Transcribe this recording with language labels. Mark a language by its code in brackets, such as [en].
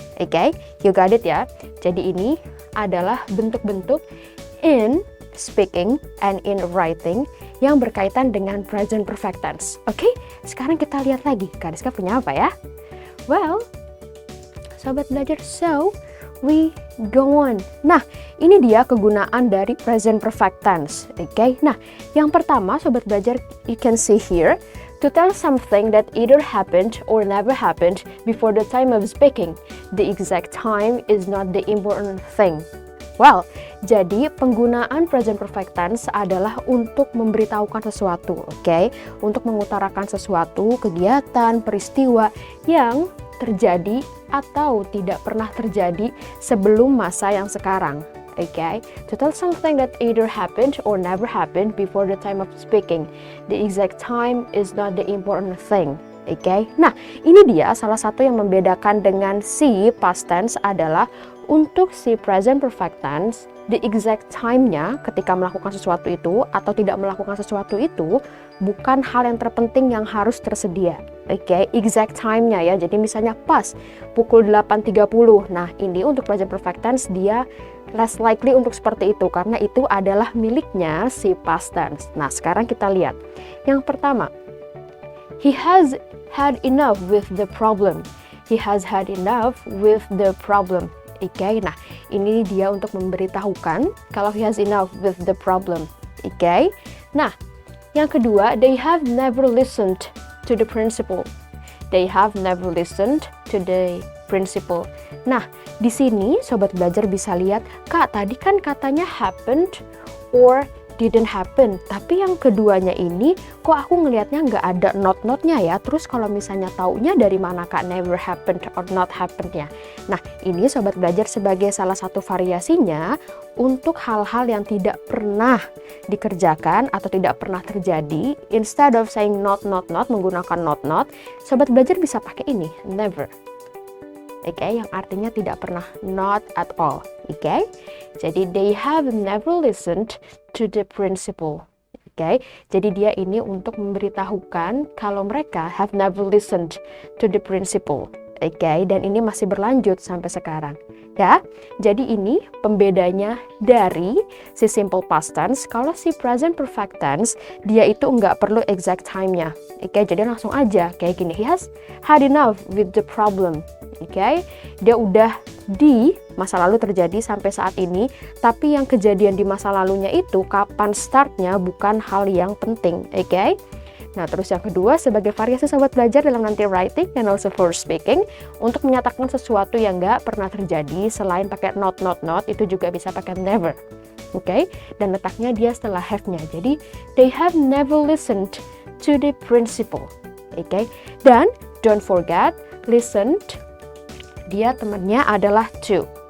[id] Oke, you got it ya. Jadi ini adalah bentuk-bentuk [en] in speaking and in writing [id] yang berkaitan dengan present perfect tense. Oke, sekarang kita lihat lagi Kak Rizka punya apa ya? Well, sobat belajar, [en] so we go on. [id] Nah, ini dia kegunaan dari present perfect tense. Oke, nah yang pertama sobat belajar, [en] you can see here, to tell something that either happened or never happened before the time of speaking. The exact time is not the important thing. [id] Well, jadi penggunaan present perfect tense adalah untuk memberitahukan sesuatu, oke? Untuk mengutarakan sesuatu, kegiatan, peristiwa yang terjadi atau tidak pernah terjadi sebelum masa yang sekarang, oke? [en] To tell something that either happened or never happened before the time of speaking. The exact time is not the important thing. [id] Oke, nah ini dia salah satu yang membedakan dengan si past tense adalah untuk si present perfect tense, the exact time-nya ketika melakukan sesuatu itu atau tidak melakukan sesuatu itu bukan hal yang terpenting yang harus tersedia. Oke, exact time-nya ya, jadi misalnya pas pukul 8.30, nah ini untuk present perfect tense dia less likely untuk seperti itu karena itu adalah miliknya si past tense. Nah sekarang kita lihat, yang pertama, [en] he has had enough with the problem. He has had enough with the problem. [id] Oke, nah ini dia untuk memberitahukan kalau [en] he has enough with the problem. [id] Oke, nah yang kedua, [en] they have never listened to the principal. They have never listened to the principal. [id] Nah di sini sobat belajar bisa lihat, Kak tadi kan katanya happened or didn't happen, tapi yang keduanya ini kok aku ngelihatnya nggak ada not-notnya ya. Terus kalau misalnya taunya dari mana Kak [en] never happened or not happened- [id] nya. Nah ini sobat belajar sebagai salah satu variasinya untuk hal-hal yang tidak pernah dikerjakan atau tidak pernah terjadi. [en] Instead of saying not [id] menggunakan not, sobat belajar bisa pakai ini, never. Oke, yang artinya tidak pernah, [en] not at all. Oke, jadi they have never listened to the principal. [id] Oke, jadi dia ini untuk memberitahukan kalau mereka [en] have never listened to the principal. [id] Oke, dan ini masih berlanjut sampai sekarang. Ya, jadi ini pembedanya dari si simple past tense. Kalau si present perfect tense, dia itu nggak perlu exact time-nya. [en] Oke, [id] jadi langsung aja kayak gini. [en] He has had enough with the problem. [id] Oke, dia udah di masa lalu terjadi sampai saat ini, tapi yang kejadian di masa lalunya itu kapan startnya bukan hal yang penting. Oke. Nah, terus yang kedua, sebagai variasi sobat belajar dalam nanti [en] writing and also for speaking, [id] untuk menyatakan sesuatu yang nggak pernah terjadi, selain pakai not, itu juga bisa pakai never. Oke, dan letaknya dia setelah have-nya. [en] Jadi, they have never listened to the principal. [id] Oke, dan [en] don't forget, [id] listened, dia temannya adalah to.